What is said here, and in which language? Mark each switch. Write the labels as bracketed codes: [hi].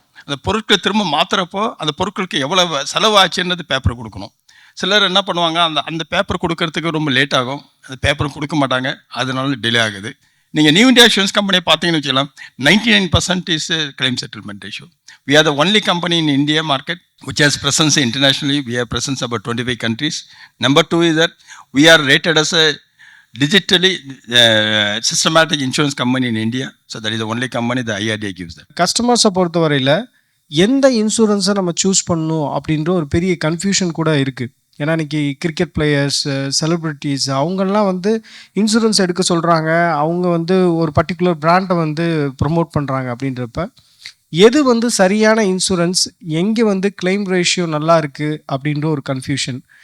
[ta] அந்த பொருட்களை திரும்ப மாற்றுறப்போ அந்த பொருட்களுக்கு எவ்வளோ செலவாச்சுன்றது பேப்பர் கொடுக்கணும். சிலர் என்ன பண்ணுவாங்க, அந்த பேப்பர் கொடுக்கறதுக்கு ரொம்ப லேட் ஆகும், அந்த பேப்பர் கொடுக்க மாட்டாங்க, அதனால டிலே ஆகுது. நீங்கள் நியூ இந்தியா இன்சூரன்ஸ் கம்பெனியை பார்த்தீங்கன்னு வச்சுக்கலாம், [en] 99% is claim settlement ratio. We are the only company in India market which has presence internationally. We have presence about 25 countries. Number 2 is that we are rated as a digitally systematic insurance company in India. So that is the only company the IRDA gives that. [ta] கஸ்டமர்ஸை பொறுத்தவரையில் எந்த இன்சூரன்ஸை நம்ம choose பண்ணணும் அப்படின்ற ஒரு பெரிய confusion கூட இருக்குது. ஏன்னா இன்றைக்கி கிரிக்கெட் பிளேயர்ஸ், செலிப்ரிட்டிஸ் அவங்கெல்லாம் வந்து இன்சூரன்ஸ் எடுக்க சொல்கிறாங்க. அவங்க வந்து ஒரு பர்டிகுலர் பிராண்டை வந்து ப்ரொமோட் பண்ணுறாங்க. அப்படின்றப்ப எது வந்து சரியான இன்சூரன்ஸ், எங்கே வந்து கிளைம் ரேஷியோ நல்லா இருக்குது அப்படின்ற ஒரு கன்ஃபியூஷன்.